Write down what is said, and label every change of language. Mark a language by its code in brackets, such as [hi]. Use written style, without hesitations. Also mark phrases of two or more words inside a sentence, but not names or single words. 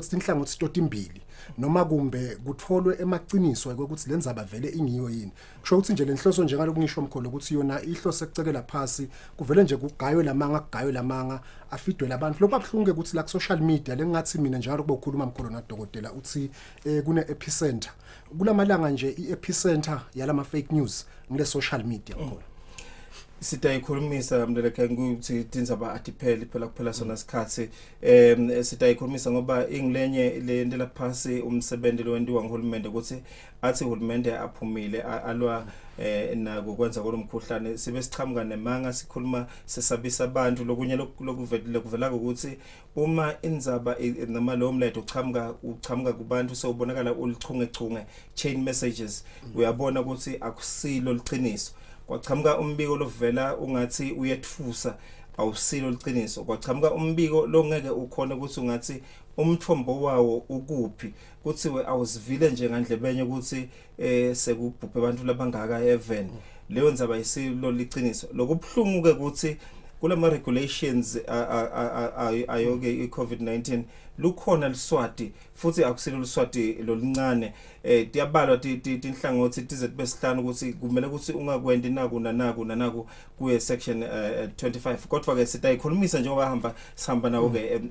[ss] ukuthi inhlangothi totimbili noma kumbe kutfolwe emaqiniso ukuthi lendzaba vele ingiyo yini kusho ukuthi nje lenhloso njengalo ngisho Mkholo ukuthi yona ihlose ekucekela phasi kuvele nje kugaywe lamanga afidwe labantu lokho akuhlunge ukuthi la [en] social media [ss] lengathi mina njalo kuba ukhuluma Mkholo nadokotela uthi kune epicenter kulamalanga nje i-epicenter yalama [en] fake news [ss] ngile [en] social media [ss] Mkholo sitayikhulumisa Mleleke ukuthi tindzaba atipheli phela sona sikhathi sitayikhulumisa ngoba ingilenye lendela phasi umsebenzi lo wendiwa nguhulumende ukuthi athi uhulumende aphumile alwa nako kwenza kolomkhuhlane sibe sichamuka nemanga sikhuluma sesabisa abantu lokunye lokuvela ukuthi uma indzaba noma lo mletho uchamuka kubantu sewubonakala ulichungechunge [en] chain messages [ss] uyabona ukuthi akusilo liqiniso kwachamuka umbiko lovela ungathi uyetfusa awusilo liqiniso kwachamuka umbiko lo ngeke ukhona ukuthi ungathi umthombo wawo ukuphi kuthiwe awusivile nje ngandlebenye ukuthi sekubhubhe abantu labangaka even leyo ndzaba isilo liqiniso lokubhlungu ke ukuthi kulama regulations ayoke i-COVID-19 lukhona liswati futhi akusilo liswati lolincane tiyabalwa tinhlangothi tize besihlanu ukuthi kumele ukuthi ungakwendi naku kuye section 25 kodwa ke sitayikhulumisa njengoba sihamba nawo